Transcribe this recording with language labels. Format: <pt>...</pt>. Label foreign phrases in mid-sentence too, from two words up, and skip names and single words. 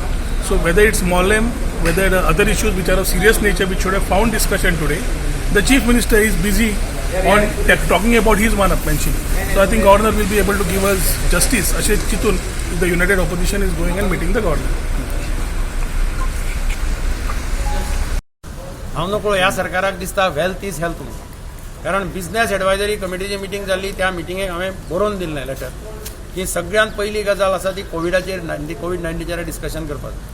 <en>so whether it's Mollem, whether other issues which are of serious nature which should have found discussion today, the chief minister is busy on talking about his one-upmanship. So I think governor will be able to give us justice.</en> <kok>अशें चिंतून</kok> <en>the united opposition is going and meeting the governor.</en> <kok>हांव नकळो ह्या सरकाराक दिसता</kok> <en>wealth is health</en> <kok>म्हणून. कारण बिझनेस एडवायझरी कमिटीची मिटींग जाल्ली, त्या मिटींगेक हांवें बरोवन दिल्लें लेटर की सगळ्यांत पयली गजाल आसा ती कोविडाचेर कोविड-19चेर डिस्कशन करपाक.</kok>